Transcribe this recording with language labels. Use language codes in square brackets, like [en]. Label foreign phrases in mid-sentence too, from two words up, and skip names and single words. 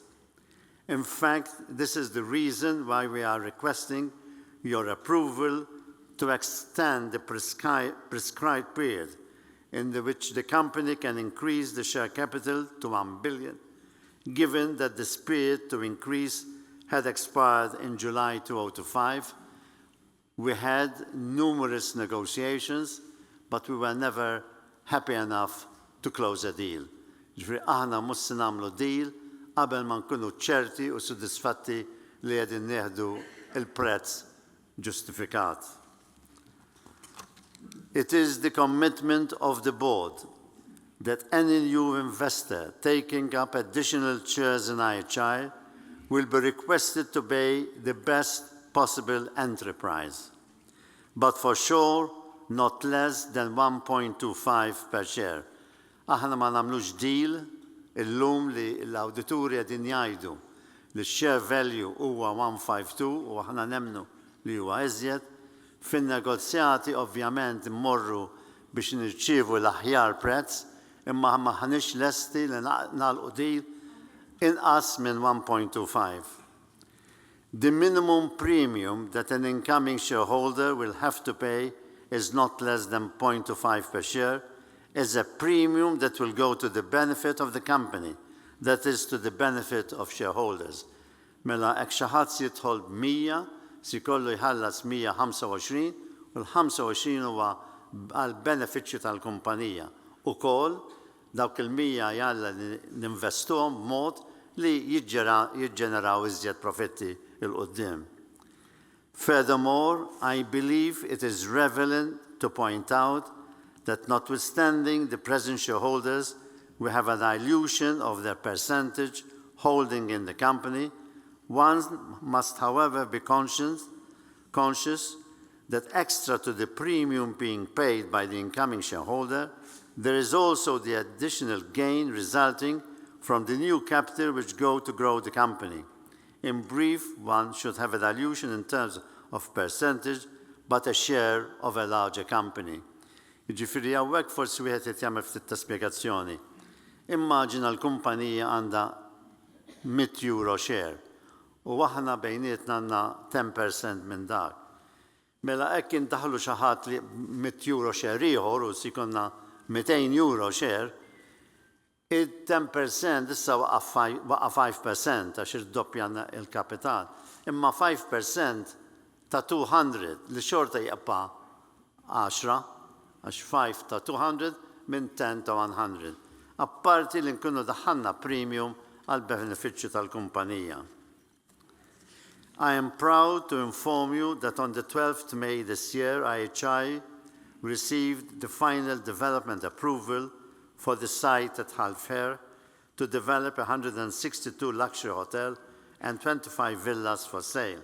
[en] In fact, this is the reason why we are requesting your approval to extend the prescribed period in which the company can increase the share capital to 1 billion, given that this period to increase had expired in July 2005. We had numerous negotiations, but we were never happy enough to close a deal. [mt] Ġifri aħna mhux se nagħmlu deal qabel ma nkunu ċerti u sodisfatti li qegħdin nieħdu il-prezz ġustifikat. [en] It is the commitment of the board that any new investor taking up additional shares in IHI will be requested to pay the best possible enterprise, but for sure not less than 1.25 per share. [mt] Aħna ma nagħmlux deal illum li l-awdituri qegħdin jgħidu li [en] share value [mt] huwa 152 u aħna nemnu li huwa iżjed. Fin-negozjati ovvjament immorru biex nirċievu l-aħjar prezz, imma ma ħanix lesti li nagħlqu deal inqas minn 1.25. [en] The minimum premium that an incoming shareholder will have to pay is not less than 0.25 per share, is a premium that will go to the benefit of the company, that is to the benefit of shareholders. [mt] Mela hekk xi ħadd jidħol b'100 si jkollu jħallas 125 u l-25 huwa għal benefiċċju tal-kumpanija. Ukoll dawk il-100 jalla ninvestuhom b'mod li jiġġeneraw iżjed profitti il-qudiem. [en] Furthermore, I believe it is relevant to point out that notwithstanding the present shareholders, we have a dilution of their percentage holding in the company. One must, however, be conscious that extra to the premium being paid by the incoming shareholder, there is also the additional gain resulting from the new capital which go to grow the company. In brief, one should have a dilution in terms of percentage, but a share of a larger company. [mt] Jiġifieri hawnhekk forsi wieħed qed jagħmel ftit ta' spjegazzjoni. Immaġina l-kumpanija għandha €100 share u aħna bejnietna għandna 10% minn dak. Mela hekk indaħlu xi ħadd li €100 share ieħor u si jkollna €200 share, il-10% issa waqa' 5% għax irdoppja il-kapital. Imma 5% ta' 200 li xorta jaqpa' 10 għax 5 ta' 200 minn 10 ta' 100. Apparti li nkunu daħħalna premium għal benefiċċju tal-kumpanija. [en] I am proud to inform you that on the 12th May this year, IHI received the final development approval for the site at Hull Fair to develop a 162 luxury hotel and 25 villas for sale.